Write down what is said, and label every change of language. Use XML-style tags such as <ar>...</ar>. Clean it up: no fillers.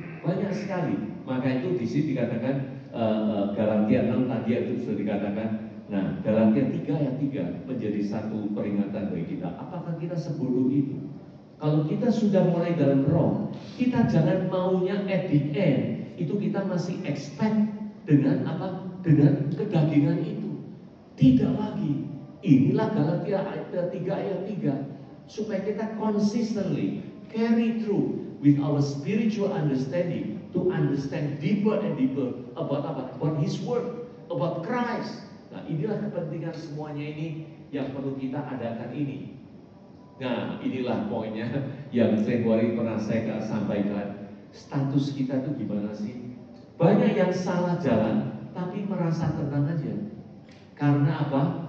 <id>Banyak sekali. Maka itu di sini dikatakan Galatia 6 tadi itu sudah dikatakan. Nah, Galatia 3 ayat 3 menjadi satu peringatan bagi kita. Apakah kita sebodoh itu? Kalau kita sudah mulai dalam roh, kita jangan maunya</id> <en>at the end</en> <id>itu kita masih expect dengan apa? Dengan kedagingan itu. Tidak lagi. Inilah Galatia 3 ayat 3, supaya kita</id> <en>consistently carry through with our spiritual understanding to understand deeper and deeper about</en> <id>apa?</id> <en>About His word, about Christ.</en> <id>Nah inilah kepentingan semuanya ini yang perlu kita adakan ini. Nah inilah poinnya yang Februari pernah saya sampaikan. Status kita tuh gimana sih? Banyak yang salah jalan tapi merasa tenang aja. Karena apa?</id>